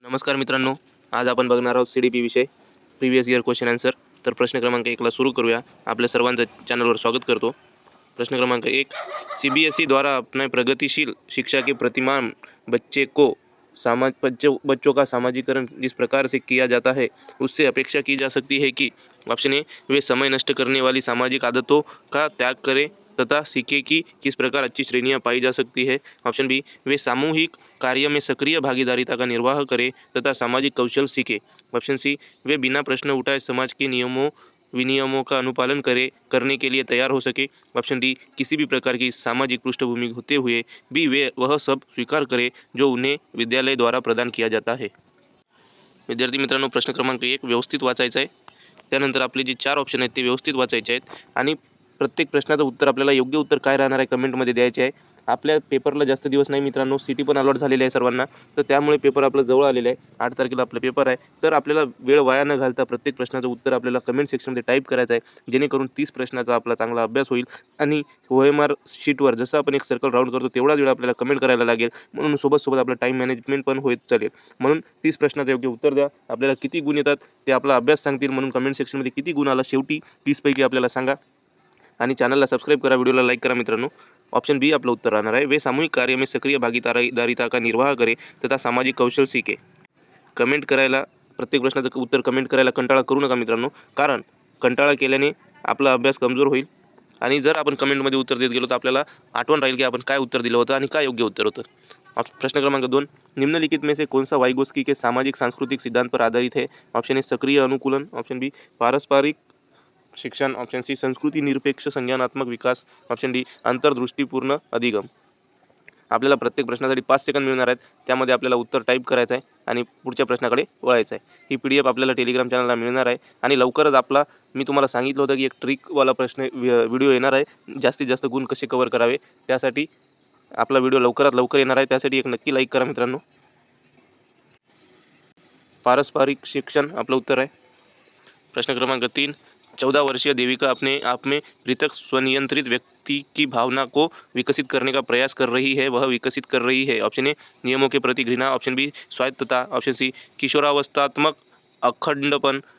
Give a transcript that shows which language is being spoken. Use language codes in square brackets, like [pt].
[mr] नमस्कार मित्रांनो, आज आपण बघणार आहोत CDP विषय [en] Previous year question answer. [mr] तर प्रश्न क्रमांक 1 ला सुरू करूया। आपल्या सर्वांचं चॅनलवर स्वागत करतो। [hi] प्रश्न क्रमांक 1, CBSE द्वारा अपने प्रगतिशील शिक्षा के प्रतिमान बच्चों का सामाजिकरण जिस प्रकार से किया जाता है उससे अपेक्षा की जा सकती है कि ऑप्शन ए, वे समय नष्ट करने वाली सामाजिक आदतों का त्याग करें तथा सीखे कि किस प्रकार अच्छी श्रेणियां पाई जा सकती है। ऑप्शन बी, वे सामूहिक कार्य में सक्रिय भागीदारिता का निर्वाह करें तथा सामाजिक कौशल सीखे। ऑप्शन सी, वे बिना प्रश्न उठाए समाज के नियमों विनियमों का अनुपालन करने के लिए तैयार हो सके। ऑप्शन डी, किसी भी प्रकार की सामाजिक पृष्ठभूमि होते हुए भी वे वह सब स्वीकार करें जो उन्हें विद्यालय द्वारा प्रदान किया जाता है। [mr] विद्यार्थी मित्रांनो, प्रश्न क्रमांक 1 व्यवस्थित वाचायचा आहे। त्यानंतर आपले जे 4 ऑप्शन आहेत ते व्यवस्थित वाचायचे आहेत आणि प्रत्येक प्रश्नाचं उत्तर आपल्याला योग्य उत्तर काय राहणार आहे कमेंटमध्ये द्यायचे आहे। आपल्या पेपरला जास्त दिवस नाही मित्रांनो, सिटी पण अलॉट झालेली आहे सर्वांना, तर त्यामुळे पेपर आपला जवळ आलेला आहे। 8 तारखेला आपला पेपर आहे, तर आपल्याला वेळ वाया न घालता प्रत्येक प्रश्नाचं उत्तर आपल्याला कमेंट सेक्शनमध्ये टाईप करायचं आहे, जेणेकरून 30 प्रश्नाचा आपला चांगला अभ्यास होईल आणि OMR शीटवर जसं आपण एक सर्कल राऊंड करतो तेवढाच वेळ आपल्याला कमेंट करायला लागेल, म्हणून सोबत आपलं टाईम मॅनेजमेंट पण होत चालेल। म्हणून 30 प्रश्नाचं योग्य उत्तर द्या। आपल्याला किती गुण येतात ते आपला अभ्यास सांगतील, म्हणून कमेंट सेक्शनमध्ये किती गुण आला शेवटी 30 पैकी आपल्याला सांगा आणि चॅनलला सबस्क्राईब करा, व्हिडिओला लाईक करा मित्रांनो। ऑप्शन बी आपलं उत्तर राहणार आहे, [hi] वे सामूहिक कार्य में सक्रिय भागीदारिता का निर्वाह करे तथा सामाजिक कौशल सीखे। [mr] कमेंट करायला, प्रत्येक प्रश्नाचं उत्तर कमेंट करायला कंटाळा करू नका मित्रांनो, कारण कंटाळा केल्याने आपला अभ्यास कमजोर होईल आणि जर आपण कमेंटमध्ये उत्तर देत गेलो तर आपल्याला आठवण राहील की आपण काय उत्तर दिलं होतं आणि काय योग्य उत्तर होतं। [hi] प्रश्न क्रमांक 2, निम्नलिखित में से कौन सा वाइगोस्की के सामाजिक सांस्कृतिक सिद्धांत पर आधारित है। ऑप्शन ए, सक्रिय अनुकूलन। ऑप्शन बी, पारस्परिक शिक्षण। ऑप्शन सी, संस्कृती निरपेक्ष संज्ञानात्मक विकास। ऑप्शन डी, अंतर्दृष्टीपूर्ण अधिगम। [mr] आपल्याला प्रत्येक प्रश्नासाठी 5 सेकंद मिळणार आहेत, त्यामध्ये आपल्याला उत्तर टाईप करायचं आहे आणि पुढच्या प्रश्नाकडे वळायचं आहे। ही PDF आपल्याला टेलिग्राम चॅनलला मिळणार आहे आणि लवकरच मी तुम्हाला सांगितलं होतं की एक ट्रिकवाला व्हिडिओ येणार आहे, जास्तीत जास्त गुण कसे कव्हर करावे, त्यासाठी आपला व्हिडिओ लवकरात लवकर येणार आहे। त्यासाठी एक नक्की लाईक करा मित्रांनो। पारस्परिक शिक्षण आपलं उत्तर आहे। [hi] प्रश्न क्रमांक 3, 14 वर्षीय देविका अपने आप में पृथक स्वनियंत्रित व्यक्ति की भावना को विकसित करने का प्रयास कर रही है, वह विकसित कर रही है। ऑप्शन ए, नियमों के प्रति घृणा। ऑप्शन बी, स्वायत्तता। Option C, किशोरावस्थात्मक अखंडपन।